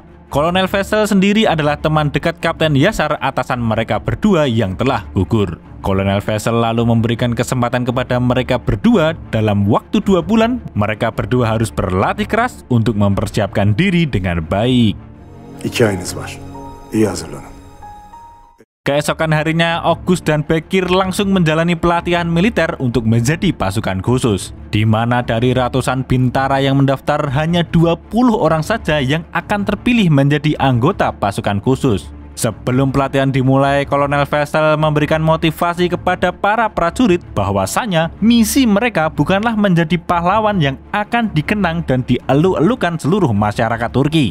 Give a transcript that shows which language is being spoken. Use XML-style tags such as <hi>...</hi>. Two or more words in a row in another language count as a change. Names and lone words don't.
<id>Kolonel Vessel sendiri adalah teman dekat Kapten Yasar, atasan mereka berdua yang telah gugur. Kolonel Vessel lalu memberikan kesempatan kepada mereka berdua. Dalam waktu 2 bulan, mereka berdua harus berlatih keras untuk mempersiapkan diri dengan baik.</id> <tr>2 ayınız var. İyi hazırlanın.</tr> <id>Keesokan harinya, August dan Bekir langsung menjalani pelatihan militer untuk menjadi pasukan khusus, di mana dari ratusan bintara yang mendaftar hanya 20 orang saja yang akan terpilih menjadi anggota pasukan khusus. Sebelum pelatihan dimulai, Kolonel Vessel memberikan motivasi kepada para prajurit bahwasanya misi mereka bukanlah menjadi pahlawan yang akan dikenang dan dielu-elukan seluruh masyarakat Turki.</id>